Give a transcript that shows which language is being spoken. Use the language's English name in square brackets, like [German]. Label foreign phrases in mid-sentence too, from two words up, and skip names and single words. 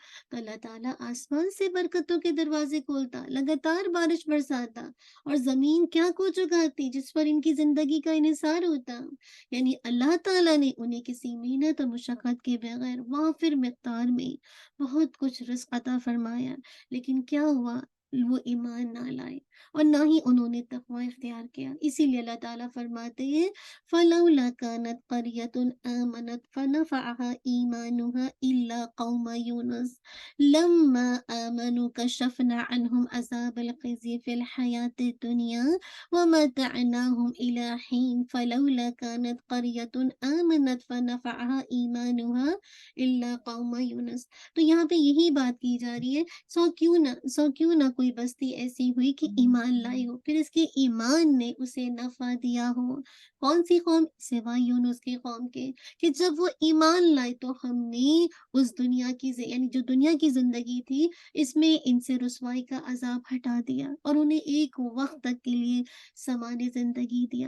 [Hindi] तो अल्लाह ताला आसमान से बरकतों के दरवाज़े खोलता, लगातार बारिश बरसाता और ज़मीन क्या कुछ उगाती जिस पर इनकी ज़िंदगी का इन्हिसार होता। यानी अल्लाह ताला ने उन्हें किसी मेहनत और मशक्क़त के बगैर वाफ़िर मिक़दार में बहुत कुछ रिज़्क़ अता फ़रमाया। लेकिन क्या हुआ? वो ईमान ना लाए और ना ही उन्होंने तक़वा इख्तियार किया। इसीलिए अल्लाह ताला फरमाते हैं, [Arabic] فلولا كانت قرية آمنت فنفعها إيمانها إلا قوم يونس لما آمنوا كشفنا عنهم عذاب الخزي في الحياة الدنيا ومتعناهم إلى حين فلولا كانت قرية آمنت فنفعها إيمانها إلا قوم يونس. [Hindi] तो यहाँ पे यही बात की जा रही है, सो क्यों ना कोई बस्ती ऐसी हुई कि ईमान लाई हो, फिर इसके ईमान ने उसे नफ़ा दिया हो। कौन सी कौम? सिवाय यूनुस की कौम के, कि जब वो ईमान लाए तो हमने उस दुनिया की यानी जो दुनिया की ज़िंदगी थी, इसमें इनसे रुसवाई का अज़ाब हटा दिया और उन्हें एक वक़्त तक के लिए सामान्य ज़िंदगी दिया।